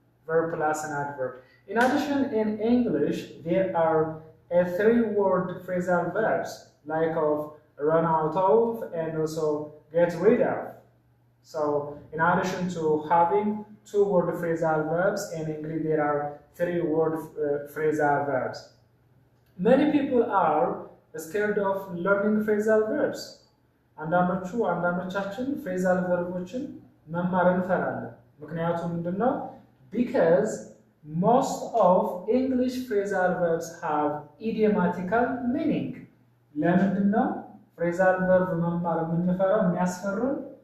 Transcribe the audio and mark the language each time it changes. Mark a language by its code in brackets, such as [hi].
[en] Verb plus an adverb. In addition, in English, there are three-word phrasal verbs like of run out of and also get rid of. So, in addition to having two-word phrasal verbs, in English there are three-word phrasal verbs. Many people are scared of learning phrasal verbs. [am] አንዳንዶቻችን phrasal verboችን መማር እንፈራለን። ምክንያቱም ምንድነው? [en] Because most of English phrasal verbs have idiomatical meaning. [am] ለምንድነው phrasal verb መማር የምንፈራው የሚያስፈሩን?